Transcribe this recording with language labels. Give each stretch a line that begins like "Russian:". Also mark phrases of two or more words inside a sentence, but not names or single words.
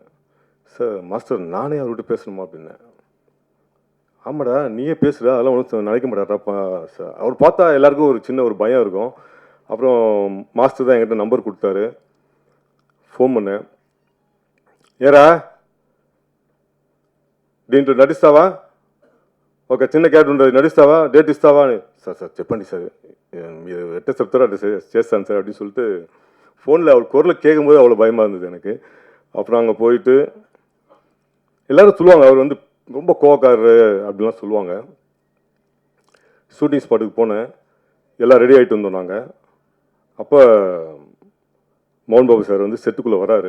Tamil: சார் மாஸ்டர் நானே அவர்கிட்ட பேசணுமா அப்படின்னேன். ஆமாடா நீயே பேசுகிற, அதெல்லாம் ஒன்றும் நினைக்க மாட்டாரா சார். அவர் பார்த்தா எல்லாருக்கும் ஒரு சின்ன ஒரு பயம் இருக்கும். அப்புறம் மாஸ்டர் தான் என்கிட்ட நம்பர் கொடுத்தாரு. ஃபோன் பண்ணேன், ஏரா
Telugu: దీంట్లో నటిస్తావా, ఒక చిన్న క్యారెక్టర్ ఉంటుంది నటిస్తావా, డేట్ ఇస్తావా అని. సార్ చెప్పండి సార్, మీరు ఎట్లా చెప్తారో అట్లా చేస్తాను సార్
Tamil: அப்படின்னு சொல்லிட்டு ஃபோனில் அவர் குரலை கேட்கும்போது அவ்வளோ பயமாக இருந்தது எனக்கு. அப்புறம் அங்கே போயிட்டு எல்லோரும் சொல்லுவாங்க அவர் வந்து ரொம்ப கோவக்காரரு அப்படிலாம் சொல்லுவாங்க. ஷூட்டிங் ஸ்பாட்டுக்கு போனேன், எல்லாம் ரெடி ஆகிட்டு வந்தோம் நாங்கள். அப்போ மோகன் பாபு சார் வந்து செட்டுக்குள்ளே வராரு.